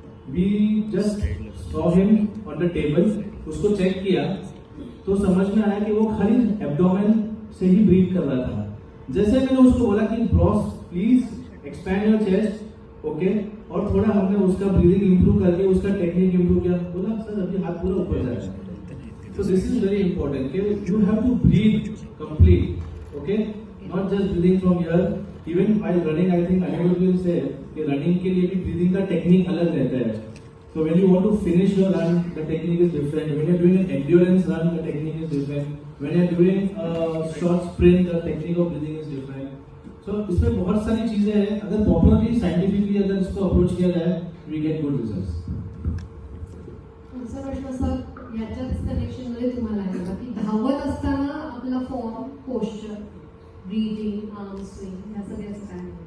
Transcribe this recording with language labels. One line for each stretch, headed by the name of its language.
English: we just saw him on the table,
Hindi: उसको check किया तो समझ में आया कि वो खाली एब्डोमेन से ही ब्रीथ कर रहा था. जैसे मैंने उसको बोला कि Bros please expand your chest, okay, और थोड़ा हमने उसका ब्रीदिंग इंप्रूव करके उसका टेक्निक इंप्रूव किया. बोला सर अभी हाथ पूरा ऊपर जा रहा है.
English: So this is very important. Okay? You have to breathe complete. Okay? Not just breathing from here. Even while running, I think Anirudh will say
Hindi: कि running के लिए भी breathing का technique अलग रहता है.
English: So when you want to finish your run, the technique is different. When you are doing an endurance run, the technique is different. When you are doing a short sprint, the technique of breathing is different.
Hindi: So इसमें बहुत सारी चीजें हैं. अगर properly scientifically अगर इसको approach किया जाए,
English: we get good results.
Marathi: आमचा प्रश्न असा याच्याच कनेक्शन मध्ये तुम्हाला आहे का की धावत असताना आपला form, posture, breathing, arm swing या सगळ्याचं काय?